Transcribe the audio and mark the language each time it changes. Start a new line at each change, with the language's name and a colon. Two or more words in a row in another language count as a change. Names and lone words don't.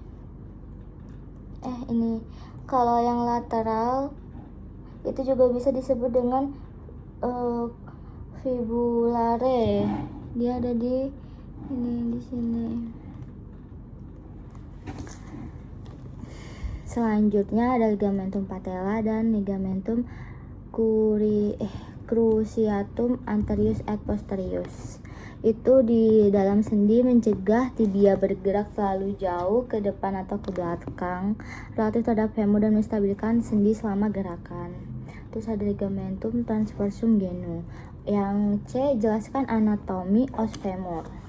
Indonesian: Ini kalau yang lateral itu juga bisa disebut dengan fibulare. Dia ada di sini. Selanjutnya ada
Latin: ligamentum patella
Indonesian: dan
Latin: ligamentum cruciatum anterius et posterius.
Indonesian: Itu di dalam sendi mencegah tibia bergerak terlalu jauh ke depan atau ke belakang relatif terhadap femur dan menstabilkan sendi selama gerakan. Terus ada
Latin: ligamentum transversum genu.
Indonesian: Yang C, jelaskan anatomi
Latin: os femur.